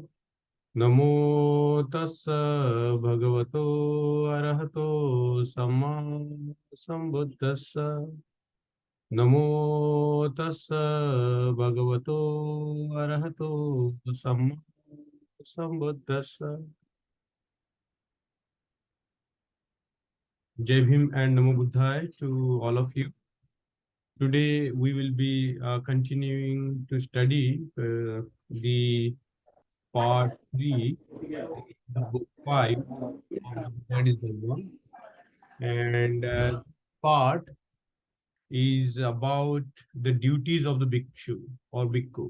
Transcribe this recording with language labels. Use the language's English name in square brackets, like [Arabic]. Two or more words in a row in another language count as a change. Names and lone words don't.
[Pali] Namo tassa bhagavato arahato samma sambuddhassa. Namo tassa bhagavato arahato samma sambuddhassa. [Hindi] Jai Bhim [English] and [Pali] Namo Buddhaya [English] to all of you. Today we will be continuing to study the part 3, the book 5 of the Buddha and His Dhamma. And part is about the duties of the bhikshu or bhikkhu.